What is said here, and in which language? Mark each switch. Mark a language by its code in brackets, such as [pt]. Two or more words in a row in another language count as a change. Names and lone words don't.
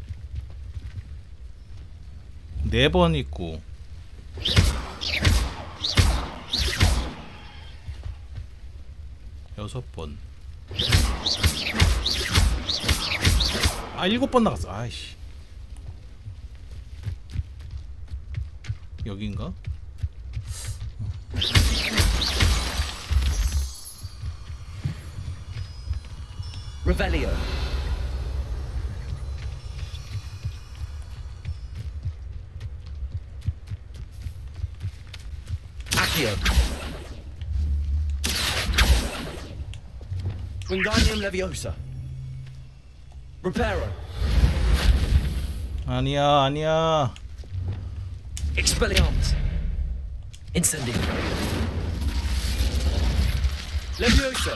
[ko] 4번 있고 6번. 아 7번 나갔어. 아이씨. 여긴가? Revelio. Accio. Wingardium Leviosa. Reparo. 아니야, 아니야. Expelliarmus. Incendio. Levioso.